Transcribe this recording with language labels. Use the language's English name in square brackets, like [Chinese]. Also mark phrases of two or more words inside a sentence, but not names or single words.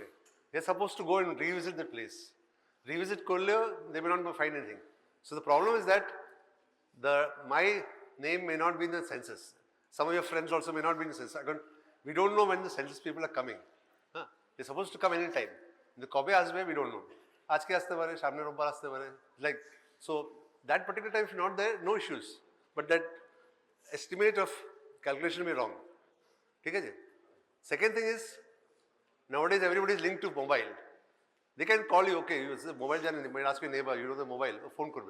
[English] They are supposed to go and revisit the place. Revisit korleo, they may not find anything. So the problem is that my name may not be in the census. Some of your friends also may not be in the census. We don't know when the census people are coming. They're supposed to come anytime. The [Bangla] কবে আসবে, [English] we don't know. [Bangla] আজকে আসতে পারে, সামনে রবিবার আসতে পারে. [English] Like, so that particular time if you're not there, no issues. But that estimate of calculation may be wrong. Okay? Second thing is, nowadays everybody is linked to mobile. They can call you, okay, you mobile, they might ask your neighbor, you know the mobile, phone korbe.